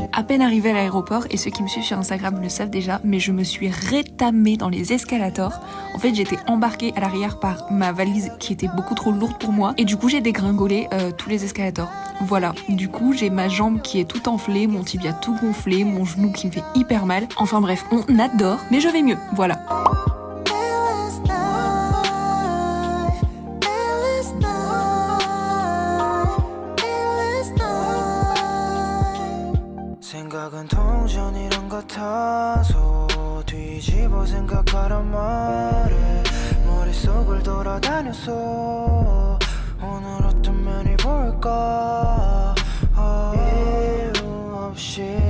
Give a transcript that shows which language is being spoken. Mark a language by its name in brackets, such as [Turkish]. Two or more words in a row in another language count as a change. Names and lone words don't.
[French] peine arrivée à l'aéroport et ceux qui me suivent sur Instagram le savent déjà, mais je me suis rétamée dans les escalators. En fait, j'étais embarquée à l'arrière par ma valise qui était beaucoup trop lourde pour moi et du coup j'ai dégringolé tous les escalators. Voilà, du coup j'ai ma jambe qui est toute enflée, mon tibia tout gonflé, mon genou qui me fait hyper mal. Enfin bref, on adore, mais je vais mieux, voilà. [Korean] 생각은 동전이란 같아서 뒤집어 생각하란 말에 머릿속을 돌아다녔어 오늘 어떤 면이 볼까 이유 없이